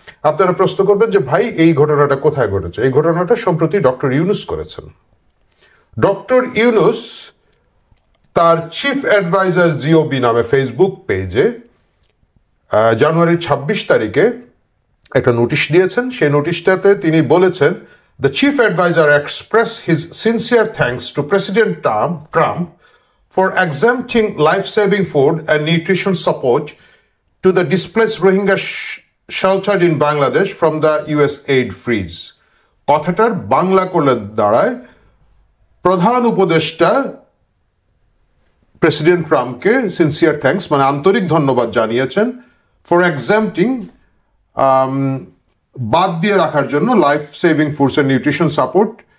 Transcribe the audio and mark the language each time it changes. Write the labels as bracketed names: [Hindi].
[Bangla] আপনারা প্রশ্ন করবেন যে ভাই এই ঘটনাটা কোথায় ঘটেছে? এই ঘটনাটা সম্প্রতি ডক্টর ইউনূস করেছেন। ডক্টর ইউনূস তার চিফ অ্যাডভাইজার জিওবি নামে ফেসবুক পেজে জানুয়ারির 26 তারিখে একটা নোটিশ দিয়েছেন। সেই নোটিশটাতে তিনি বলেছেন, [English] The chief advisor expressed his sincere thanks to President Trump for exempting life-saving food and nutrition support to the displaced Rohingya sheltered in Bangladesh from the US aid freeze. [Bangla] কথাটার বাংলা করলে দাঁড়ায়, প্রধান উপদেষ্টা প্রেসিডেন্ট ট্রাম্পকে সিনসিয়ার থ্যাঙ্কস মানে আন্তরিক ধন্যবাদ জানিয়েছেন [English] for exempting [Bangla] বাদ দিয়ে রাখার জন্য [English] Life saving foods and nutrition support.